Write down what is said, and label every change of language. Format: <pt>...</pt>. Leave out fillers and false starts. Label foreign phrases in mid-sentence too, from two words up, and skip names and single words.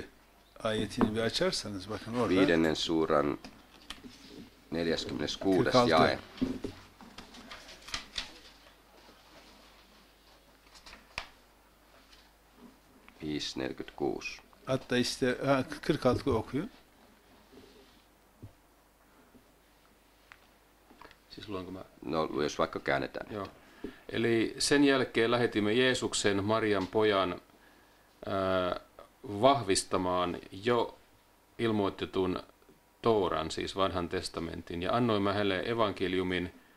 <tr>ayetini bir açarsanız bakın orada.</tr> <fi>5. suuran 46. jae.</fi> <tr>Hatta işte 46 okuyun.</tr> <fi>Siis luenko mä? No, jos vaikka käännetään. Joo. Eli sen jälkeen lähetimme Jeesuksen, Marian pojan, vahvistamaan jo ilmoitetun Tooran, siis vanhan testamentin, ja annoimme hänelle evankeliumin,</fi>